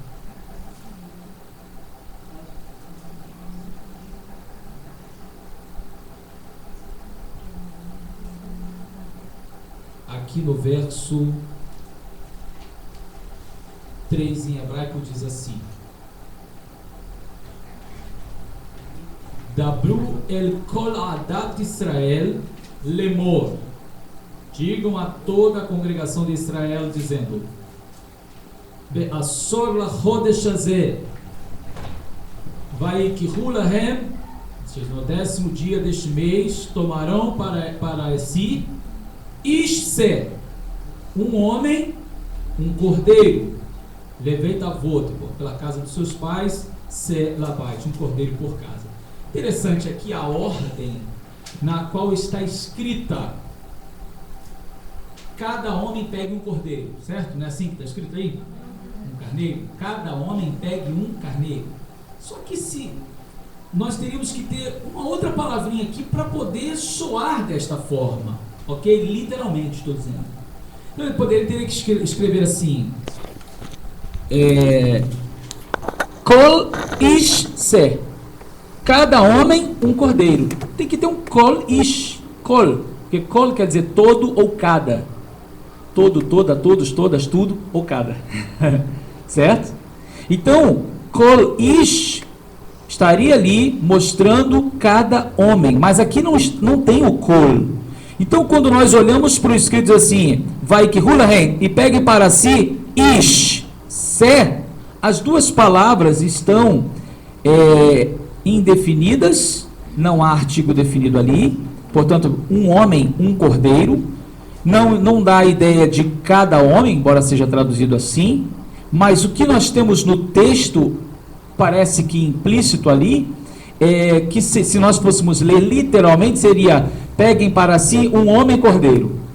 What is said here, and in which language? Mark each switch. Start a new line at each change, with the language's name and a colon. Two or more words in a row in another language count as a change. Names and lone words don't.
Portuguese: Aqui no verso 3 em hebraico diz assim:
Hebrew: דברו אל כל עדת ישראל לאמר.
Portuguese: Digam a toda a congregação de Israel dizendo:
Hebrew: בעשר לחדש הזה ויקחו להם,
Portuguese: no 10º dia deste mês tomarão para si Ishse, um homem, um cordeiro,
Hebrew: לבית אבת,
Portuguese: pela casa dos seus pais,
Hebrew: שה לבית,
Portuguese: um cordeiro por casa. Interessante aqui a ordem na qual está escrita: cada homem pegue um cordeiro, certo? Não é assim que está escrito aí? Um carneiro, cada homem pegue um carneiro. Só que se nós teríamos que ter uma outra palavrinha aqui para poder soar desta forma. Ok? Literalmente estou dizendo. Então ele teria que escrever assim:
Hebrew: כל איש שה.
Portuguese: Cada homem um cordeiro. Tem que ter um
Hebrew: כל איש.
Portuguese: Kol. Porque kol quer dizer todo ou cada. Todo, toda, todos, todas, tudo ou cada. Certo? Então,
Hebrew: כל איש
Portuguese: estaria ali mostrando cada homem. Mas aqui não tem o kol. Então, quando nós olhamos para o escrito assim, vai que hulahem, e pegue para si, ish, se, as duas palavras estão indefinidas, não há artigo definido ali, portanto, um homem, um cordeiro, não dá a ideia de cada homem, embora seja traduzido assim, mas o que nós temos no texto, parece que implícito ali, que se nós fôssemos ler literalmente, seria: peguem para si um homem cordeiro.